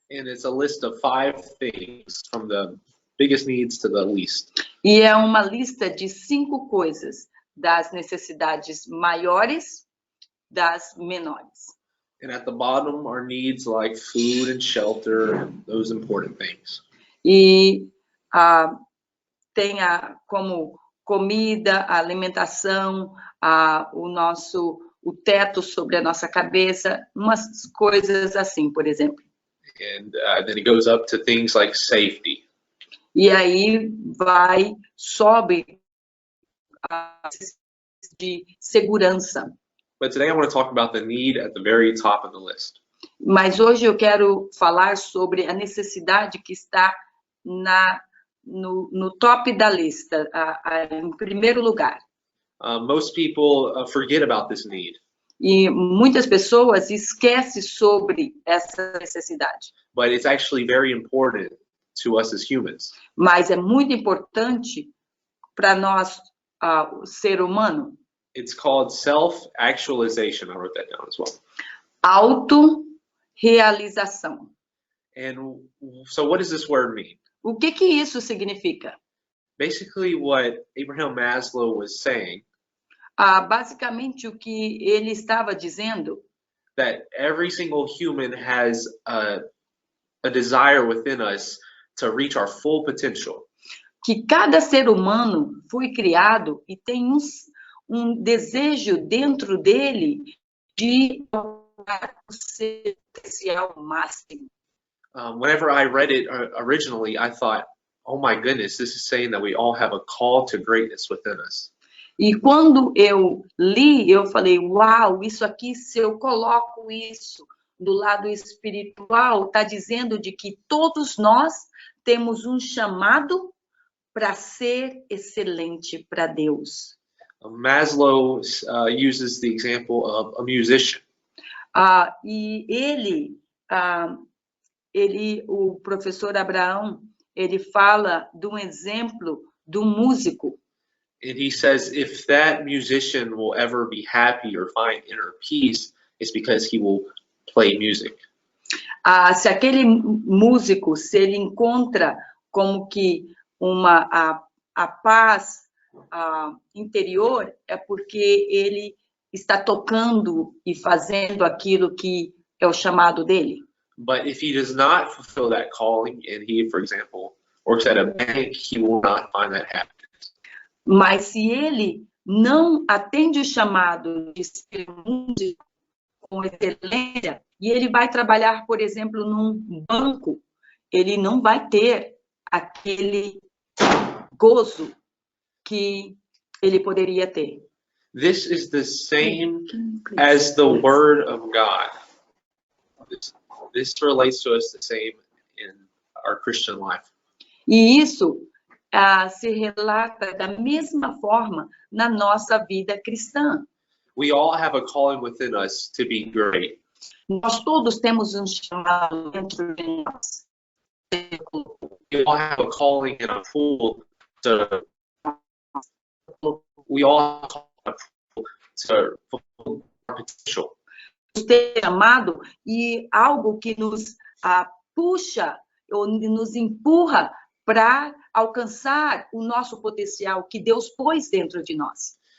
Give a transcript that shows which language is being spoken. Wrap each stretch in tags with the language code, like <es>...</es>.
<en>And it's a list of 5 things from the biggest needs to the least.</en> <pt>E é uma lista de 5 coisas, das necessidades maiores das menores.</pt> <en>And at the bottom are needs like food and shelter and those important things.</en> <pt>E tem como comida, a alimentação, o teto sobre a nossa cabeça, umas coisas assim, por exemplo.</pt> <en>And then it goes up to things like safety.</en> <pt>E aí sobe de segurança.</pt> <en>But today I want to talk about the need at the very top of the list.</en> <pt>Mas hoje eu quero falar sobre a necessidade que está no top da lista, em primeiro lugar.</pt> <en>Most people forget about this need.</en> <pt>E muitas pessoas esquecem sobre essa necessidade.</pt> <en>But it's actually very important to us as humans.</en> <pt>Mas é muito importante para nós, o ser humano.</pt> <en>It's called self-actualization. I wrote that down as well.</en> <pt>Autorrealização.</pt> <en>And so what does this word mean?</en> <pt>O que isso significa?</pt> <en>Basically what Abraham Maslow was saying,</en> <pt>basicamente o que ele estava dizendo,</pt> <en>that every single human has a a desire within us to reach our full potential.</en> <pt>Que cada ser humano foi criado e tem um desejo dentro dele de alcançar o seu potencial máximo.</pt> <en>Whenever I read it originally, I thought, oh my goodness, this is saying that we all have a call to greatness within us.</en> <pt>E quando eu li, eu falei, uau, isso aqui, se eu coloco isso do lado espiritual, está dizendo de que todos nós temos um chamado para ser excelente para Deus.</pt> <en>Maslow uses the example of a musician.</en> <pt>E o professor Abraão, ele fala de um exemplo do músico.</pt> <en>And he says, if that musician will ever be happy or find inner peace, it's because he will play music.</en> <pt>Se aquele músico, se ele encontra como que a paz interior, é porque ele está tocando e fazendo aquilo que é o chamado dele.</pt> <en>But if he does not fulfill that calling, and he, for example, works at a bank, he will not find that happiness.</en> <pt>Mas se ele não atende o chamado de ser músico com excelência, e ele vai trabalhar, por exemplo, num banco, ele não vai ter aquele gozo que ele poderia ter.</pt> <en>This is the same as the Word of God. This relates to us the same in our Christian life.</en> <pt>E isso se relata da mesma forma na nossa vida cristã.</pt> <en>We all have a calling within us to be great.</en> <pt>Nós todos temos um chamado dentro de nós.</pt> <en>We all have a calling and a pull to. We all have a pull to fulfill our potential.</en> <pt>Ter chamado e algo que nos puxa ou nos empurra para alcançar o nosso potencial que Deus pôs dentro de nós.</pt>